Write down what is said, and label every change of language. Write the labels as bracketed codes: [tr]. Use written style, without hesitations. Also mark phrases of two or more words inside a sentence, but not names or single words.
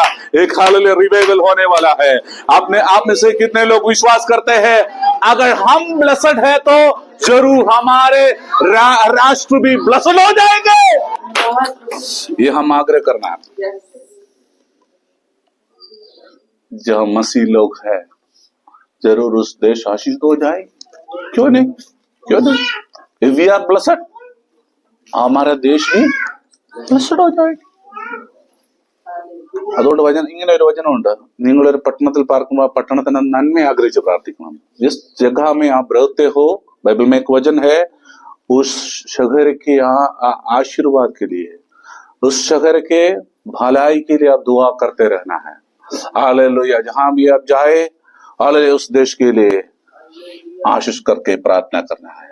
[hi] एक [en] hallelujah revival [hi] होने वाला है। आप में से कितने लोग विश्वास करते हैं अगर हम ब्लेस्ड है तो जरूर हमारे राष्ट्र भी ब्लेस्ड हो जाएंगे? ये हम आग्रह करना है। जो मसीह लोग हैं जरूर उस देश आशीष हो जाए, क्यों नहीं, क्यों नहीं? [en] If we are blessed, [hi] हमारा देश भी blessed हो जाए। [ml] അതുകൊണ്ട് ഇങ്ങനെ ഒരു വചനമുണ്ട്, നിങ്ങളൊരു പട്ടണത്തിൽ പാർക്കുമ്പോൾ ആ പട്ടണത്തിന് നന്മ ആഗ്രഹിച്ച് പ്രാർത്ഥിക്കണം। [hi] जिस जगह में आप रहते हो, बाइबल में एक वचन है, उस शहर के आशीर्वाद के लिए, उस शहर के भलाई के लिए आप दुआ करते रहना है। हालेलुया। जहां भी आप जाए, हालेलुया, उस देश के लिए आशीष करके प्रार्थना करना है।